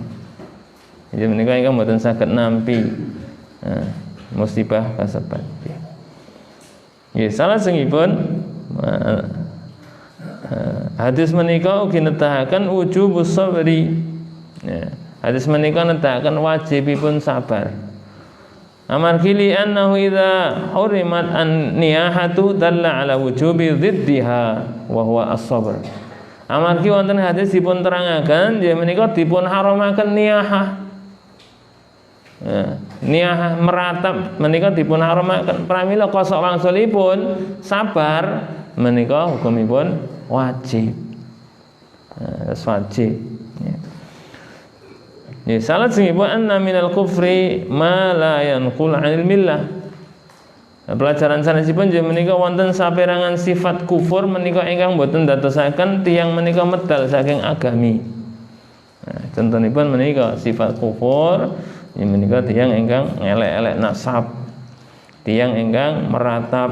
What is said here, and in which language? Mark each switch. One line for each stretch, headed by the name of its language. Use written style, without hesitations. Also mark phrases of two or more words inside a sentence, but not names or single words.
Javanese: Jadi menika ingkang mboten saged nampi musibah kasebat. Nggih, salajengipun hadis menika ugi nedahaken
Arabic: وجوب الصبر.
Javanese: Hadis menika nedahaken wajibipun sabar.
Arabic: Amargi لأنه إذا حرمت النياحة دل على وجوب ضدها وهو الصبر.
Javanese: Amargi wonten hadis dipun terangaken ya menika dipun haramaken niyahah. Niyahah meratap menika dipun haramaken pramila kosok wangsulipun sabar menika hukumipun wajib.
Arabic: واجب. يا، salajengipun أن من الكفر ما لا ينقل عن الملة.
Javanese: Pelajaran sanesipun nggih menika wonten saperangan sifat kufur menika ingkang boten dadosaken tiyang menika medal saking agami. Contonipun menika sifat kufur menika tiyang ingkang ngelek-elek nasab, tiyang ingkang meratap.